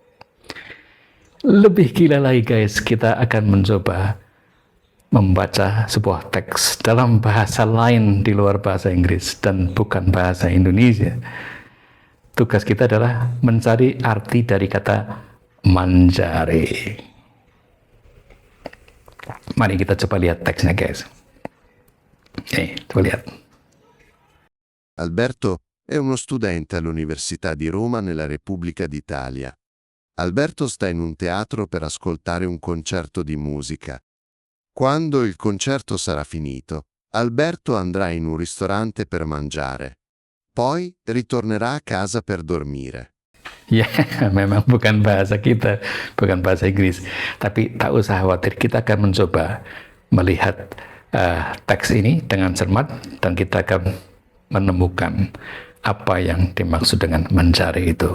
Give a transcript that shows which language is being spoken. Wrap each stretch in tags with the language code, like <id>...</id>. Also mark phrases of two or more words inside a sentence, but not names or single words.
<id>Lebih gila lagi guys, kita akan mencoba membaca sebuah teks dalam bahasa lain di luar bahasa Inggris dan bukan bahasa Indonesia. Tugas kita adalah mencari arti dari kata mangiare. Mari kita coba lihat teksnya guys. Coba lihat.</id> <it>Alberto è uno studente all'Università di Roma nella Repubblica d'Italia. Alberto sta in un teatro per ascoltare un concerto di musica. Quando il concerto sarà finito, Alberto andrà in un ristorante per mangiare. Poi ritornerà a casa per dormire.</it> <id>Ya, memang bukan bahasa kita, bukan bahasa Inggris. Tapi tak usah khawatir, kita akan mencoba melihat teks ini dengan cermat dan kita akan menemukan apa yang dimaksud dengan mencari itu.</id>